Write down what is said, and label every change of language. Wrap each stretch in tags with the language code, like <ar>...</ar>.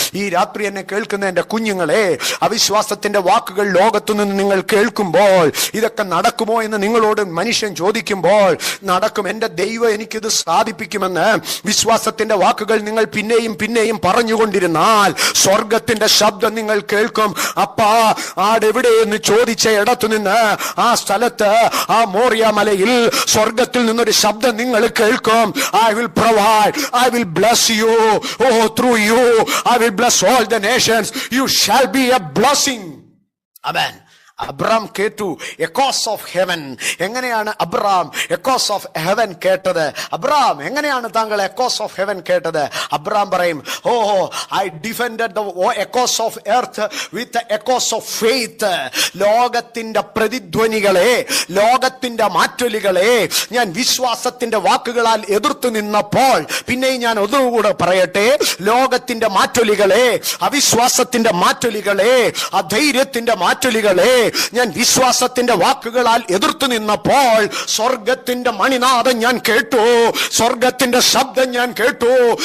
<ml>ഈ രാത്രി എന്നെ കേൾക്കുന്ന എന്റെ കുഞ്ഞുങ്ങളെ, അവിശ്വാസത്തിന്റെ വാക്കുകൾ ലോകത്തു നിന്ന് നിങ്ങൾ കേൾക്കുമ്പോൾ, ഇതൊക്കെ നടക്കുമോ എന്ന് നിങ്ങളോട് മനുഷ്യൻ ചോദിക്കുമ്പോൾ, നടക്കും, എന്റെ ദൈവം എനിക്കിത് സാധിപ്പിക്കുമെന്ന് വിശ്വാസത്തിന്റെ വാക്കുകൾ നിങ്ങൾ പിന്നെയും പിന്നെയും പറഞ്ഞുകൊണ്ടിരുന്നാൽ സ്വർഗത്തിന്റെ ശബ്ദം നിങ്ങൾ കേൾക്കും. അപ്പാ ആടെവിടെയെന്ന് ചോദിച്ച ഇടത്തു നിന്ന് ആ സ്ഥലത്ത്, ആ മോറിയ മലയിൽ സ്വർഗത്തിൽ നിന്നൊരു ശബ്ദം നിങ്ങൾ കേൾക്കും.</ml> <en>I will provide, I will bless you, oh through you I will bless all the nations, you shall be a blessing.</en> <ml>Amen. Abraham കേട്ടു</ml> <en>Echoes of heaven.</en> <ml>എങ്ങനെയാണ് അബ്രഹാം</ml> <en>echoes of heaven</en> <ml>കേട്ടത്? അബ്രഹാം എങ്ങനെയാണ് താങ്കൾ echoes of heaven കേട്ടത്? Abraham പറയും,</ml> <en>Oh I defended the echoes of earth with echoes of faith.</en> <ml>ലോകത്തിന്റെ പ്രതിധ്വനികളെ, ലോകത്തിന്റെ മാറ്റൊലികളെ ഞാൻ വിശ്വാസത്തിന്റെ വാക്കുകളാൽ എതിർത്തു നിന്നപ്പോൾ, പിന്നെയും ഞാൻ ഒന്നുകൂടെ പറയട്ടെ, ലോകത്തിന്റെ മാറ്റൊലികളെ, അവിശ്വാസത്തിന്റെ മാറ്റൊലികളെ, അധൈര്യത്തിന്റെ മാറ്റൊലികളെ ഞാൻ വിശ്വാസത്തിന്റെ വാക്കുകളാൽ എതിർത്തു നിന്നപ്പോൾ സ്വർഗത്തിന്റെ മണിനാദം ഞാൻ കേട്ടു, സ്വർഗത്തിന്റെ ശബ്ദം ഞാൻ കേട്ടു.</ml>